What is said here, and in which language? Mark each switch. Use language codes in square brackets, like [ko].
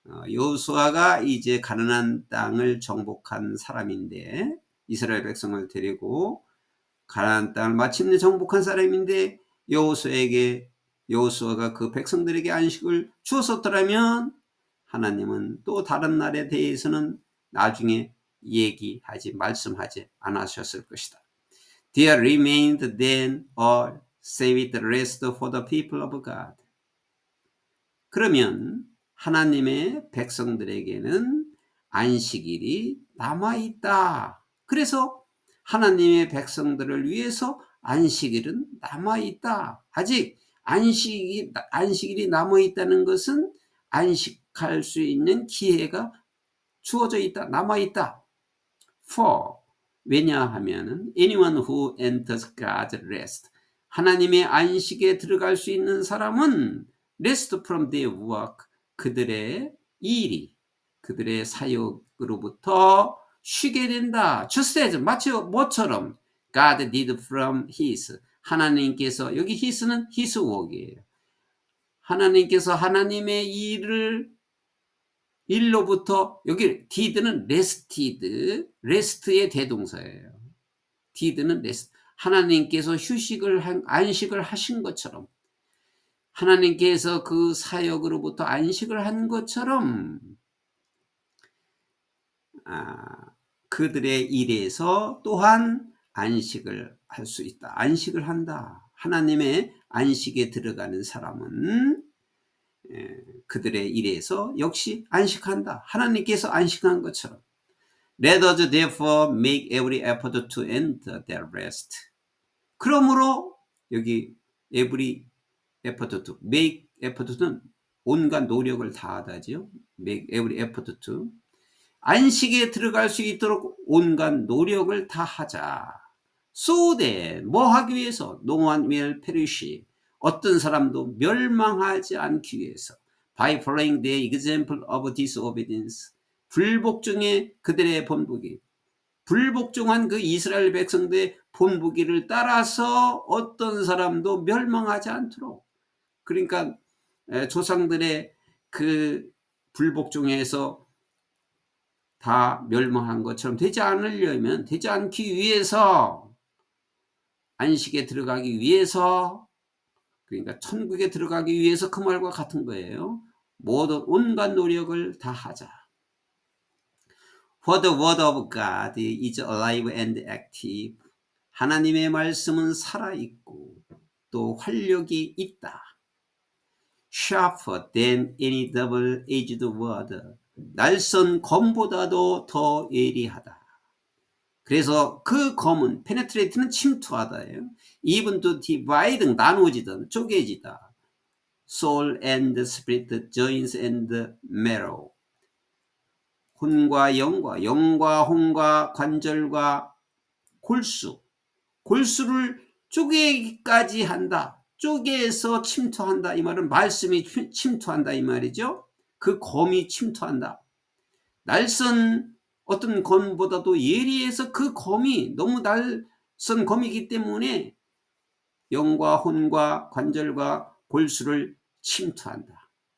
[ko] 여호수아가 이제 가나안 땅을 정복한 사람인데, 이스라엘 백성을 데리고 가나안 땅을 마침내 정복한 사람인데, 여호수아가 그 백성들에게 안식을 주었었더라면 하나님은 또 다른 날에 대해서는 나중에 말씀하지 않으셨을 것이다. [en] There remained then a Sabbath rest for the people of God. [ko] 그러면 하나님의 백성들에게는 안식일이 남아있다. 그래서 하나님의 백성들을 위해서 안식일은 남아있다. 아직 안식일이 남아있다는 것은 안식할 수 있는 기회가 주어져 있다, 남아있다. For, 왜냐하면 [en] anyone who enters God's rest, [ko] 하나님의 안식에 들어갈 수 있는 사람은 [en] rest from their work, [ko] 그들의 일이, 그들의 사역으로부터 쉬게 된다. [en] Just as, [ko] 마치 뭐처럼 [en] God did from his, 하나님께서, 여기 his는 his work이에요. [ko] 하나님께서 하나님의 일로부터, 여기 did는 rested, rest의 대동사예요. did는 rest, 하나님께서 안식을 하신 것처럼, 하나님께서 그 사역으로부터 안식을 한 것처럼 그들의 일에서 또한 안식을 할 수 있다. 안식을 한다. 하나님의 안식에 들어가는 사람은 그들의 일에서 역시 안식한다. 하나님께서 안식한 것처럼. [en] Let us therefore make every effort to enter their rest. [ko] 그러므로 여기 [en] every effort to, make effort [ko] 는 온갖 노력을 다하다지요. [en] make every effort to. [ko] 안식에 들어갈 수 있도록 온갖 노력을 다하자. [en] So that, [ko] 뭐 하기 위해서? [en] No one will perish. [ko] 어떤 사람도 멸망하지 않기 위해서. [en] By following the example of disobedience. [ko] 불복종의 그들의 본보기. 불복종한 그 이스라엘 백성들의 본보기를 따라서 어떤 사람도 멸망하지 않도록. 그러니까 조상들의 그 불복 중에서 다 멸망한 것처럼 되지 않으려면, 되지 않기 위해서, 안식에 들어가기 위해서, 그러니까 천국에 들어가기 위해서 그 말과 같은 거예요. 모든 온갖 노력을 다 하자. [en] For the word of God is alive and active. [ko] 하나님의 말씀은 살아있고 또 활력이 있다. [en] Sharper than any double-edged word. [ko] 날선 검보다도 더 예리하다. 그래서 그 검은 penetrate는 침투하다예요. [en] Even to dividing, [ko] 나누어지든 쪼개지다. [en] Soul and spirit, joints and marrow. [ko] 혼과 영과, 영과 혼과 관절과 골수를 쪼개기까지 한다. 쪼개서 침투한다. 이 말은 말씀이 침투한다 이 말이죠. 그 검이 침투한다. 날선 어떤 검보다도 예리해서 그 검이 너무 날선 검이기 때문에 영과 혼과 관절과 골수를 침투한다.